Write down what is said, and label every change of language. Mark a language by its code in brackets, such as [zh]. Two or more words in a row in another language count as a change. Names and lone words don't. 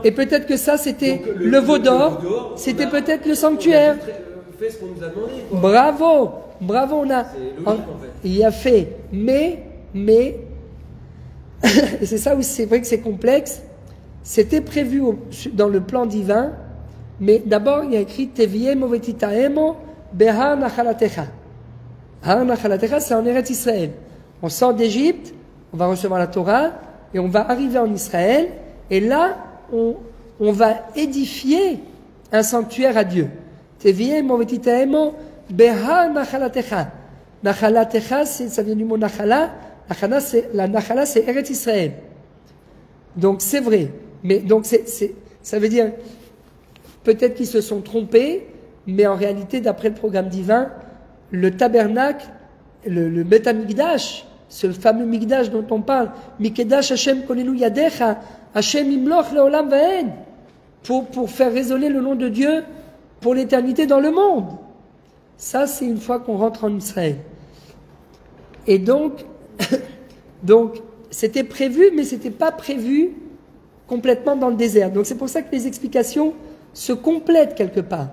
[fr] Et peut-être que ça c'était le veau d'or, c'était peut-être le sanctuaire. On a fait ce qu'on nous a demandé. Quoi. Bravo, on a... C'est logique en fait. Il a fait, mais... et c'est ça où c'est vrai que c'est complexe. C'était prévu dans le plan divin, mais d'abord il y a écrit [he] תביאמו ותטעמו בהר נחלתך. הר נחלתך, [fr] c'est en Eretz Israël. On sort d'Égypte, on va recevoir la Torah, et on va arriver en Israël, et là, on va édifier un sanctuaire à Dieu. [he] תביאמו ותטעמו בהר נחלתך. Nachalatecha, [fr] ça vient du mot nachala. La nachala, c'est Eretz Israël. Donc c'est vrai. Mais donc ça veut dire, peut-être qu'ils se sont trompés, mais en réalité, d'après le programme divin, le tabernacle, le Bet HaMikdash, ce fameux Mikdash dont on parle, [he] מקדש השם כוננו ידיך השם ימלוך לעולם ועד, [fr] pour faire résonner le nom de Dieu pour l'éternité dans le monde. Ça, c'est une fois qu'on rentre en Israël. Et donc c'était prévu, mais c'était pas prévu complètement dans le désert. Donc c'est pour ça que les explications se complètent quelque part.